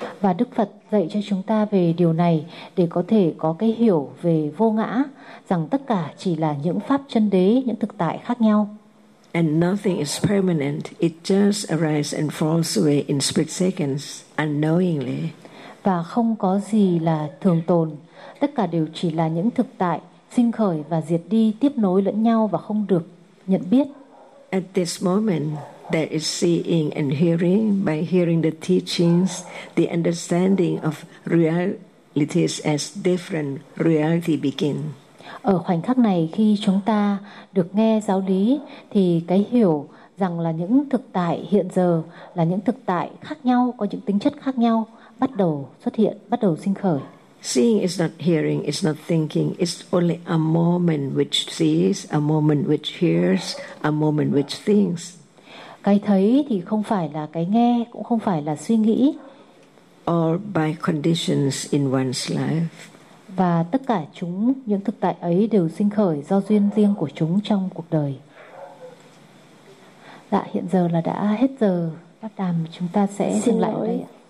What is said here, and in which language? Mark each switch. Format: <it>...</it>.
<vi>Và Đức Phật dạy cho chúng ta về điều này để có thể có cái hiểu về vô ngã, rằng tất cả chỉ là những pháp chân đế, những thực tại khác nhau.</vi> <en>And nothing is permanent. It just arises and falls away in split seconds, unknowingly.</en> <vi>Và không có gì là thường tồn. Tất cả đều chỉ là những thực tại sinh khởi và diệt đi, tiếp nối lẫn nhau và không được nhận biết.</vi> <en>At this moment, there is seeing and hearing. By hearing the teachings, the understanding of realities as different reality begin.</en> <vi>Ở khoảnh khắc này, khi chúng ta được nghe giáo lý, thì cái hiểu rằng là những thực tại hiện giờ là những thực tại khác nhau, có những tính chất khác nhau, bắt đầu xuất hiện, bắt đầu sinh khởi.</vi> <en>Seeing is not hearing, it's not thinking, it's only a moment which sees, a moment which hears, a moment which thinks.</en> <vi>Cái thấy thì không phải là cái nghe, cũng không phải là suy nghĩ. All by conditions in one's life. Và tất cả chúng, những thực tại ấy đều sinh khởi do duyên riêng của chúng trong cuộc đời. Dạ, hiện giờ là đã hết giờ, bác đàm chúng ta sẽ dừng lại đây ạ.</vi>